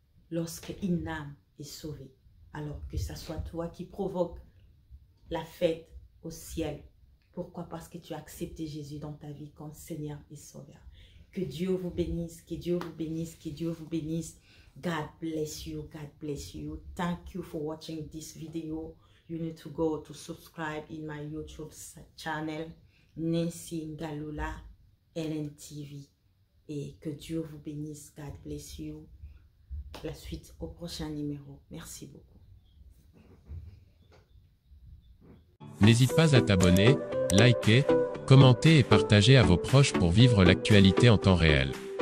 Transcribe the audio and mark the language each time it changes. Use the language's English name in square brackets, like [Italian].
[French] Lorsqu'une âme est sauvée. Alors que ce soit toi qui provoque la fête au ciel. Pourquoi? Parce que tu as accepté Jésus dans ta vie comme Seigneur et Sauveur. Que Dieu vous bénisse, que Dieu vous bénisse, que Dieu vous bénisse. [English] God bless you, God bless you. Thank you for watching this video. You need to go to subscribe in my YouTube channel, Nancy Ngalula LNTV. [French] Et que Dieu vous bénisse, God bless you. La suite au prochain numéro. Merci beaucoup. N'hésite pas à t'abonner, liker, commenter et partager à vos proches pour vivre l'actualité en temps réel.